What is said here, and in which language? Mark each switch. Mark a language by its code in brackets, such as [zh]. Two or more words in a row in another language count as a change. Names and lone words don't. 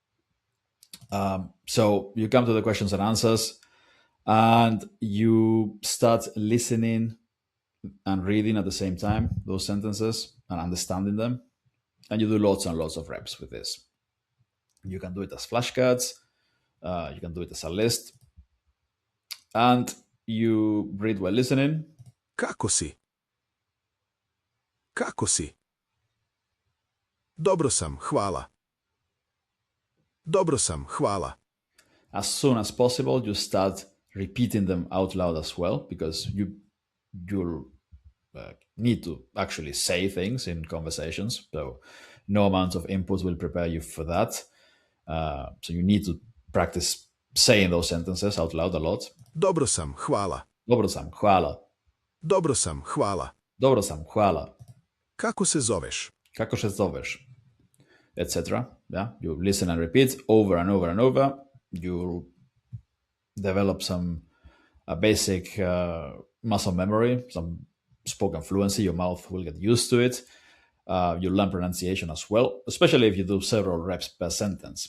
[en] So you come to the questions and answers, and you start listening and reading at the same time those sentences and understanding them, and you do lots and lots of reps with this. You can do it as flashcards, you can do it as a list, and you read while listening. [hr] Kako si? Kako si? Dobro sam, hvala. Dobro sam, hvala. [en] As soon as possible, you start repeating them out loud as well, because you'll need to actually say things in conversations. So no amount of input will prepare you for that. So you need to practice saying those sentences out loud a lot. [hr] Dobro sam, hvala. Dobro sam, hvala. Dobro sam, hvala. Dobro sam, hvala. Kako se zoveš? Kako się zoveš? [en] Etc. Yeah, you listen and repeat over and over and over. You develop some basic muscle memory, some spoken fluency. Your mouth will get used to it. You learn pronunciation as well, especially if you do several reps per sentence.